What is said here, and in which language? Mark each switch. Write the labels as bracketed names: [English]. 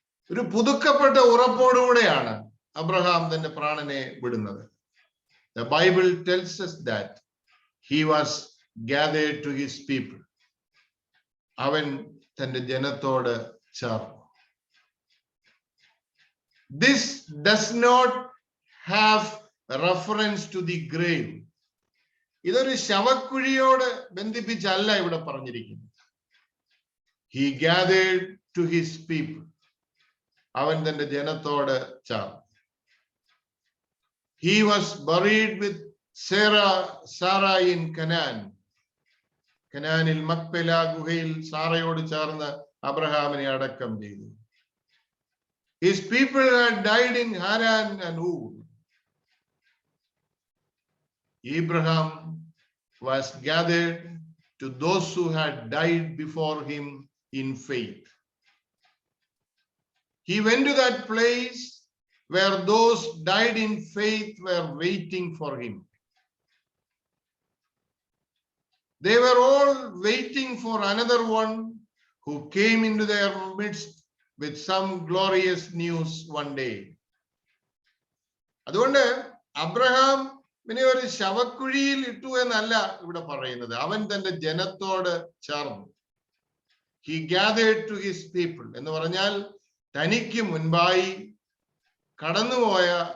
[Malayalam] ഒരു പുതുക്കപ്പെട്ട ഉറപ്പോടുകൂടെയാണ് അബ്രഹാം തന്റെ പ്രാണനെ വിടുന്നത്. [English] The Bible tells us that he was gathered to his people. [Malayalam] അവൻ തന്റെ ജനത്തോട് ചേർന്നു. [English] This does not have reference to the grave. [Malayalam] ഇതൊരു ശവക്കുഴിയോട് ബന്ധിപ്പിച്ചല്ല ഇവിടെ പറഞ്ഞിരിക്കുന്നത്. [English] He gathered to his people. [Malayalam] അവൻ തന്റെ ജനത്തോട് ചേർന്നു. [English] He was buried with Sarah in Canaan. [Malayalam] കനാനിൽ മക്പെല ഗുഹയിൽ സാറയോട് ചേർന്ന് അബ്രഹാമിനെ അടക്കം ചെയ്തു. [English] His people had died in Haran and Ur. Abraham was gathered to those who had died before him in faith. He went to that place where those died in faith were waiting for him. They were all waiting for another one who came into their midst with some glorious news one day. [Malayalam] അതുകൊണ്ട് Abraham പിന്നെ ഒരു ശവക്കുഴിയിൽ ഇട്ടു എന്നല്ല ഇവിടെ പറയുന്നത്. അവൻ തന്റെ ജനത്തോട് ചേർന്നു. [English] He gathered to his people [Malayalam] എന്ന് പറഞ്ഞാൽ തനിക്ക് മുൻപായി കടന്നുപോയ